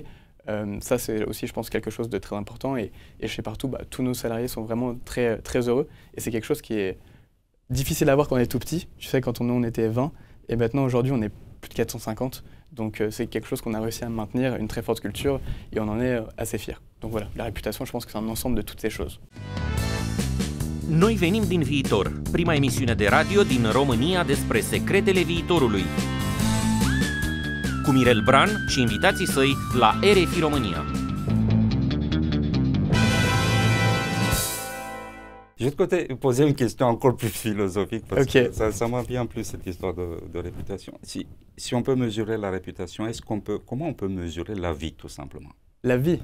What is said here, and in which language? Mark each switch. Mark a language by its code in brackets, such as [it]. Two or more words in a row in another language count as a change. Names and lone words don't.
[fr] Ça, c'est aussi, je pense, quelque chose de très important. Et chez Partout, tous nos salariés sont vraiment très, très heureux. Et c'est quelque chose qui est difficile à voir quand on est tout petit. Tu sais, quand on était 20, et maintenant, aujourd'hui, on est plus de 450. Donc, c'est quelque chose qu'on a réussi à maintenir, une très forte culture, et on en est assez fiers. Donc voilà, la réputation, je pense que c'est un ensemble de toutes ces choses. [ro] Noi venim din viitor, prima emisiune de radio din România despre secretele viitorului. Cu Mirel Bran și invitații săi la RFI România. [fr] Je vais te poser une question encore plus philosophique parce Okay. que ça m'a bien plu cette histoire de réputation. Si on peut mesurer la réputation, comment on peut mesurer la vie tout simplement? La vie.